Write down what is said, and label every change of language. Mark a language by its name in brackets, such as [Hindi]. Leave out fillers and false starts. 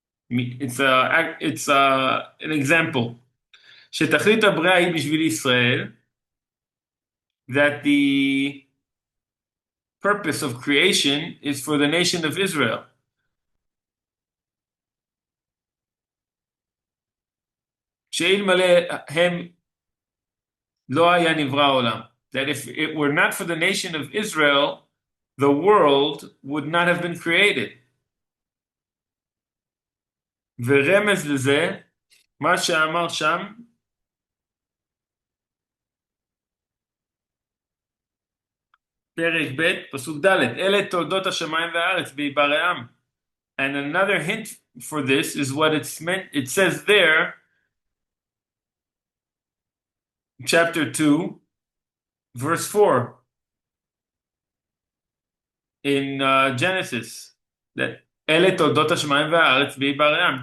[English] It's an example. [Hebrew] שתכלית הבריאה היא בשביל ישראל, [English] that the purpose of creation is for the nation of Israel. [Hebrew] שאלמלא הם לא היה נברא העולם. [English] That if it were not for the nation of Israel, the world would not have been created. [Hebrew] ורמז לזה, מה שאמר שם, פרק ב' פסוק ד', אלה תולדות השמיים והארץ בהיבראם. [English] And another hint for this is what it's meant. It says there, chapter 2, verse 4, in Genesis, that [Hebrew] אלה תולדות השמיים והארץ בהיבראם.